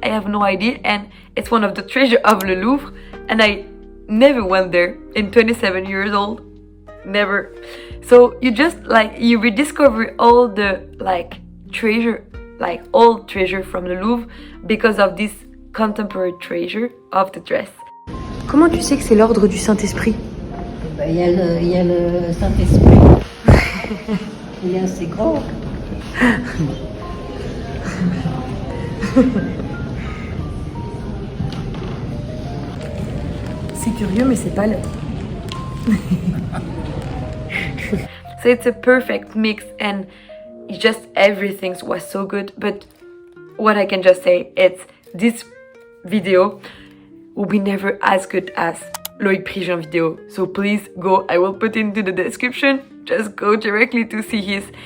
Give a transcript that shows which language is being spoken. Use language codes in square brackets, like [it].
[en] I have no idea, and it's one of the treasures of the Louvre, and I never went there in 27 years old, never. So you just like you rediscover all the like treasure, like old treasure from the Louvre because of this contemporary treasure of the dress. [fr] Comment tu sais que c'est l'ordre du Saint-Esprit? Ben, il y a le Saint-Esprit. Il est assez grand. C'est curieux, mais c'est pas l'heure. [en] So it's a perfect mix, and just everything was so good. But what I can just say, it's this video will be never as good as Loïc Prigent video. So please go, I will put into the description. Just go directly to see his.